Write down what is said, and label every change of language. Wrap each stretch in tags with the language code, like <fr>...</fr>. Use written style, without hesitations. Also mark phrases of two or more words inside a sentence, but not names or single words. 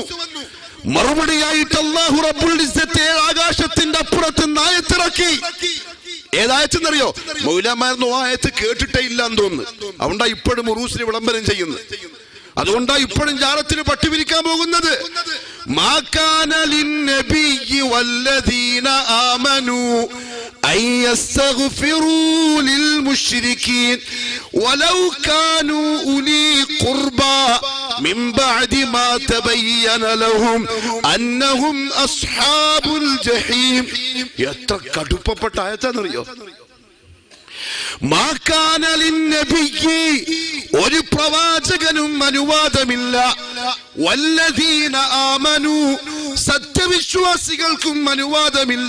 <ml>മറുപടിയായിട്ട്</ml> <ar>الله رب العزة</ar> <ml>ആകാശത്തിന്റെ അപ്പുറത്ത് ആയത്തിറക്കി. ഏതായത്തെന്നറിയോ? മൗലമാരൊന്നും ആയത്ത് കേട്ടിട്ടേ ഇല്ല എന്ന് തോന്നുന്നു. അതുകൊണ്ടാ ഇപ്പോഴും ഉറൂസിന് വിളംബരം ചെയ്യുന്നത്. അതുകൊണ്ടാ ഇപ്പോഴും ജാറത്തിന് പട്ടുപിരിക്കാൻ പോകുന്നത്.</ml> <ar>ما كان للنبي والذين آمنوا أن يستغفروا للمشركين ولو كانوا أولي قربى من بعد ما تبين لهم أنهم أصحاب الجحيم.</ar> <ml>എത്ര കടുപ്പപ്പെട്ട ആയത്താണെന്നറിയോ?</ml> <ar>ما كان للنبي,</ar> <ml>ഒരു പ്രവാചകനും അനുവാദമില്ല,</ml> <ar>والذين آمنوا,</ar> <ml>സത്യവിശ്വാസികൾക്കും അനുവാദമില്ല.</ml>